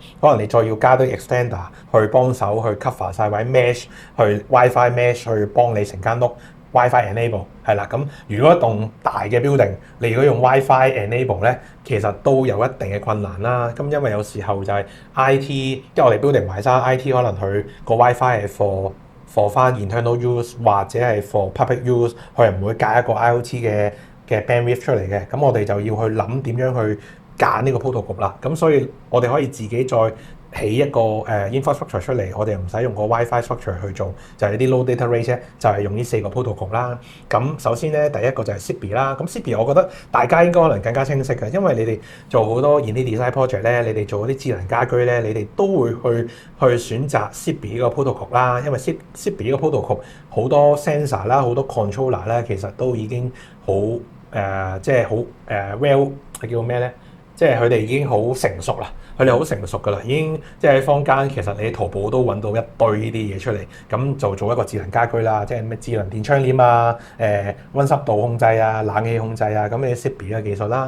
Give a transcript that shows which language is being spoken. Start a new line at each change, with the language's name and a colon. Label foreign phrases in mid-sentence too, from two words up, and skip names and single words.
Cantonese: 可能你再要加啲 extender 去幫手去 cover 晒或者 mesh 去
English: WiFi mesh
Cantonese: 去幫你成間屋
English: WiFi enable
Cantonese: 係啦。咁如果一棟大嘅 building， 你如果用
English: WiFi enable
Cantonese: 咧，其實都有一定嘅困難啦。咁因為有時候就係 IT， 因為我哋 building 埋晒 IT， 可能佢個 WiFi 係 for 翻
English: internal use
Cantonese: 或者係
English: for public use，
Cantonese: 佢唔會架一個 IoT 嘅bandwidth 出嚟嘅。咁我哋就要去諗點樣去揀呢個 protocol 啦。咁所以我哋可以自己再起一個infrastructure 出嚟，我哋唔使用個
English: WiFi structure
Cantonese: 去做，就係啲
English: low data rate
Cantonese: 咧，就係用呢4個 protocol 啦。咁首先咧，第一個就係 Zigbee 啦。咁 Zigbee 我覺得大家應該可能更加清晰嘅，因為你哋做好多
English: in design project
Cantonese: 咧，你哋做嗰啲智能家居咧，你哋都會去選擇 Zigbee 呢個 protocol 啦。因為 Zigbee 呢個 protocol 好多 sensor 啦，好多 controller 咧，其實都已經好即係好well 係叫咩咧？即係佢哋已經好成熟啦，佢哋好成熟㗎啦，已經即係喺坊間其實你喺淘寶都揾到一堆呢啲嘢出嚟，咁就做一個智能家居啦，即係咩智能電窗簾啊、溫濕度控制啊、冷氣控制啊，咁你 Zigbee 嘅技術啦，